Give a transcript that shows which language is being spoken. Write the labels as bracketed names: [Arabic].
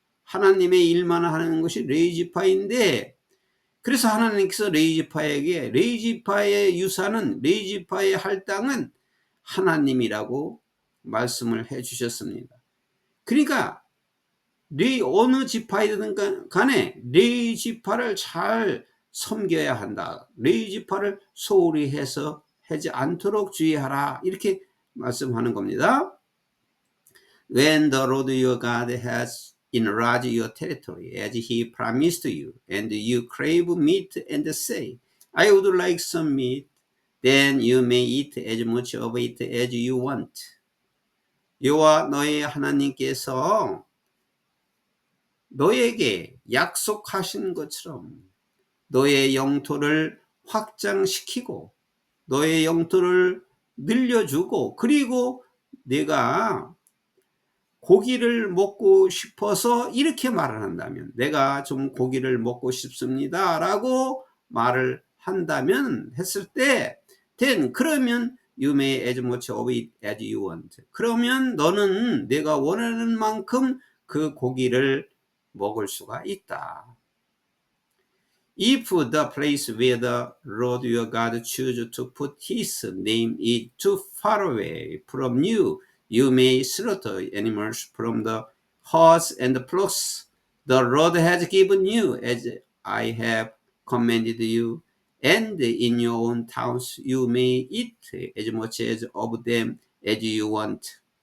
[Korean] 하나님의 일만 하는 것이 레위 지파인데, 그래서 하나님께서 레위 지파에게 레위 지파의 유산은, 레위 지파의 할당은 하나님이라고 말씀을 해 주셨습니다. 그러니까 어느 지파이든 간에 레위 지파를 잘 섬겨야 한다. 레위 지파를 소홀히 해서 하지 않도록 주의하라. 이렇게 말씀하는 겁니다. [English] When the Lord your God has enlarged your territory as he promised you, and you crave meat and say, I would like some meat, then you may eat as much of it as you want. [Korean] 여호와 너의 하나님께서 너에게 약속하신 것처럼 너의 영토를 확장시키고 너의 영토를 늘려주고, 그리고 내가 고기를 먹고 싶어서 이렇게 말을 한다면, 내가 좀 고기를 먹고 싶습니다 라고 말을 한다면, 했을 때 then 그러면 [English] you may as much of it as you want. [Korean] 그러면 너는 내가 원하는 만큼 그 고기를 먹을 수가 있다. [English] If the place where the Lord your God chooses to put his name is too far away from you, you may slaughter animals from the herds and flocks the Lord has given you, as I have commanded you, and in your own towns you may eat as much as of them as you want.